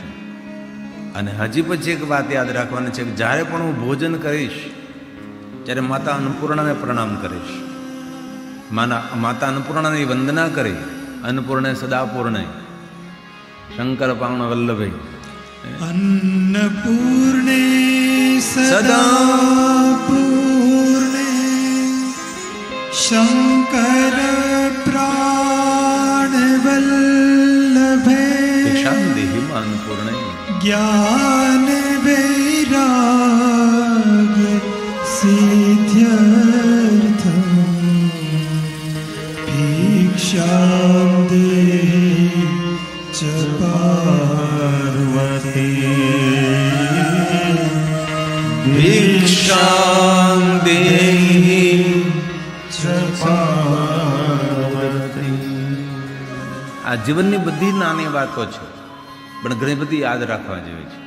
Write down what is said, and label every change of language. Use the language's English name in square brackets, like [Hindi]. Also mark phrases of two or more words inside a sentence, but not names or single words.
[Gujarati] અને હજી પછી એક વાત યાદ રાખવાની છે કે જ્યારે પણ હું ભોજન કરીશ ત્યારે માતા અન્નપૂર્ણાને પ્રણામ કરીશ. માતા અન્નપૂર્ણાની વંદના કરી, [Sanskrit] अन्नपूर्णे सदापूर्णे शंकर पावन वल्लभे अन्नपूर्णे सदापूर्णे शंकर प्राणवल्लभे भिक्षान्देहि अन्नपूर्णे ज्ञान वैराग्य सिद्ध्यर्थम भिक्षां देहि च भिक्षां देहि च पार्वती. [Gujarati] આ જીવનની બધી નાની વાતો છે પણ ઘણી બધી યાદ રાખવા જેવી છે.